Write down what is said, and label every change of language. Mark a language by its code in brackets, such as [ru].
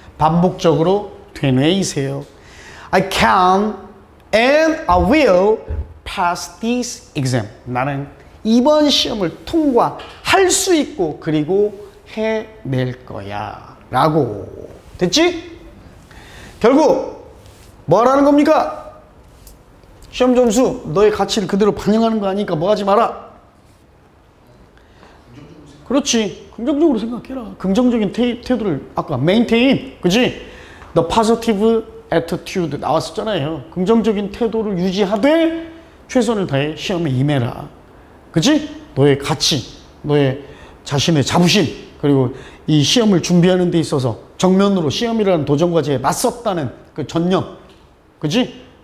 [ko] 반복적으로 되뇌이세요. [en] I can and I will pass this exam [ko] 나는 이번 시험을 통과할 수 있고 그리고 해낼 거야 라고 됐지? 결국 뭐 하라는 겁니까? 시험 점수 너의 가치를 그대로 반영하는 거 아니니까 뭐 하지 마라? 그렇지. 긍정적으로 생각해라. 긍정적인 태도를 아까 maintain, 그지? [en] The positive attitude [ko] 나왔었잖아요. 긍정적인 태도를 유지하되 최선을 다해 시험에 임해라. 그지? 너의 가치, 너의 자신의 자부심, 그리고 이 시험을 준비하는 데 있어서 정면으로 시험이라는 도전과제에 맞섰다는 그 전념, 그지?